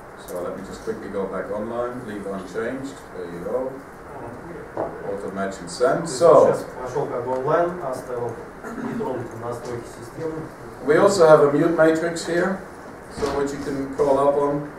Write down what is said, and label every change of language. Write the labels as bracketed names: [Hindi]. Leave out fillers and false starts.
[English] So let me just quickly go back online, leave unchanged. There you go. Auto match and send. So [Russian] сейчас пошел как бы онлайн, оставил нетронутым настройки системы. [English] We also have a mute matrix here, so which you can call up on.